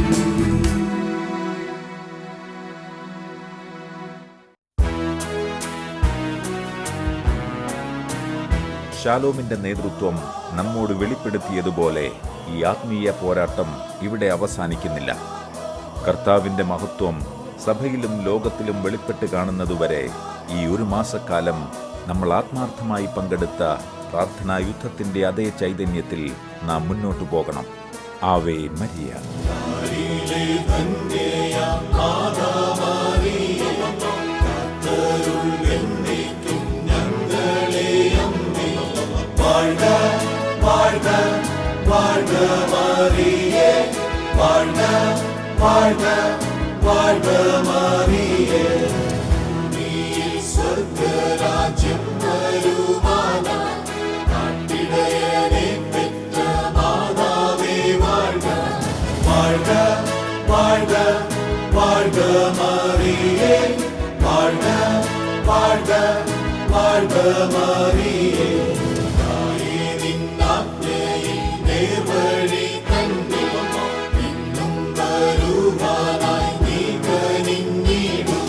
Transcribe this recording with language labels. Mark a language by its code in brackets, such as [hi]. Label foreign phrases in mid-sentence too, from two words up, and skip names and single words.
[ml] ശാലോമിന്റെ നേതൃത്വം നമ്മോട് വെളിപ്പെടുത്തിയതുപോലെ ഈ ആത്മീയ പോരാട്ടം ഇവിടെ അവസാനിക്കുന്നില്ല. കർത്താവിന്റെ മഹത്വം സഭയിലും ലോകത്തിലും വെളിപ്പെട്ട് കാണുന്നതുവരെ ഈ ഒരു മാസക്കാലം നമ്മൾ ആത്മാർത്ഥമായി പങ്കെടുത്ത പ്രാർത്ഥനാ യുദ്ധത്തിന്റെ അതേ ചൈതന്യത്തിൽ നാം മുന്നോട്ടു പോകണം. [la] Ave Maria. [ta] வாழ்க வாழ்க வாழ்க மரியே, வாழ்க வாழ்க வாழ்க மரியே. நீர் சொர்க்கராஜ்யம் வருமானாய், நாட்டிடையனே பெற்ற மாதாவே வாழ்க. வாழ்க வாழ்க வாழ்க மரியே, வாழ்க வாழ்க வாழ்க மரியே. [ml] നേർവഴി തന്നെ ഇന്നും വരുവാനായി നീ കനിഞ്ഞിടും.